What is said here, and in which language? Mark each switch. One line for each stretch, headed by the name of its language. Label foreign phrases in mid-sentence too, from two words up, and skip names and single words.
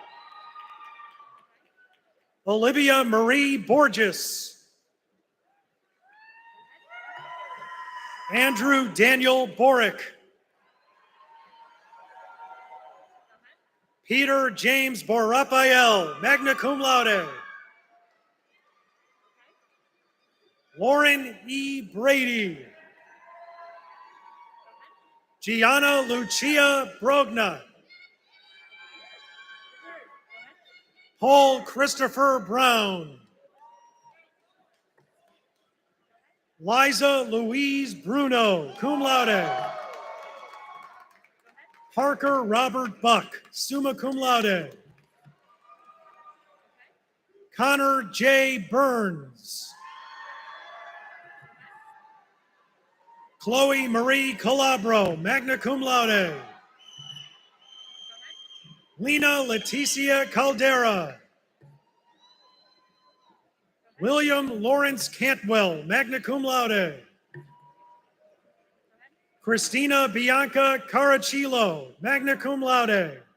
English: Olivia Marie Borges. Andrew Daniel Borick. Peter James Borapael,
Latin: magna cum laude.
English: Lauren E. Brady. Gianna Lucia Brogna. Paul Christopher Brown. Liza Louise Bruno,
Latin: cum laude.
English: Parker Robert Buck,
Latin: summa cum laude.
English: Connor J. Burns. Chloe Marie Calabro,
Latin: magna cum laude.
English: Lena Leticia Caldera. William Lawrence Cantwell,
Latin: magna cum laude.
English: Christina Bianca Caracillo,
Latin: magna cum laude.